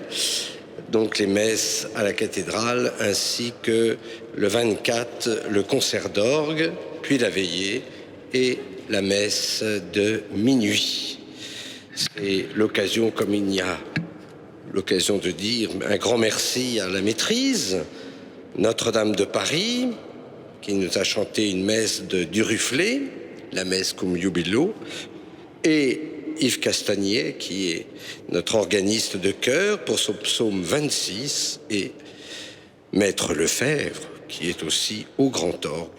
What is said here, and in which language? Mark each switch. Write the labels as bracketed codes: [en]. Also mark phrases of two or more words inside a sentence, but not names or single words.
[fr] Donc les messes à la cathédrale, ainsi que le 24, le concert d'orgue, puis la veillée et la messe de minuit. C'est l'occasion, comme il y a l'occasion de dire un grand merci à la maîtrise, Notre-Dame de Paris, qui nous a chanté une messe de Duruflé, la messe cum jubilo, et Yves Castagnet, qui est notre organiste de chœur pour son psaume 26, et Maître Lefebvre, qui est aussi au grand orgue.